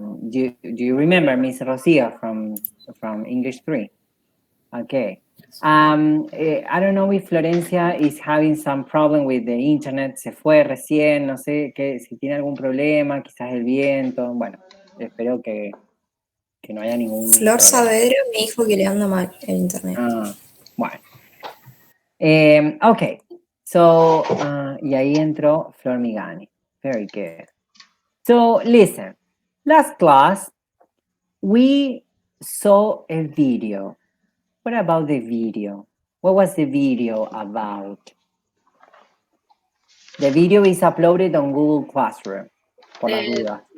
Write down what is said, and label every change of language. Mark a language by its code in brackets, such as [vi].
[en] Do you remember Miss Rocio from English 3? Okay. I don't know if Florencia is having some problem with the internet. [es] Se fue recién, no sé si tiene algún problema, quizás el viento. Bueno, espero que no haya ningún Flor problema. Saavedra me dijo que le anda mal el internet. Bueno. Okay. So, y ahí entró Flor Migani. [en] Very good. So, listen. Last class, we saw a video. What about the video? What was the video about? The video is uploaded on Google Classroom. [es] Por las dudas.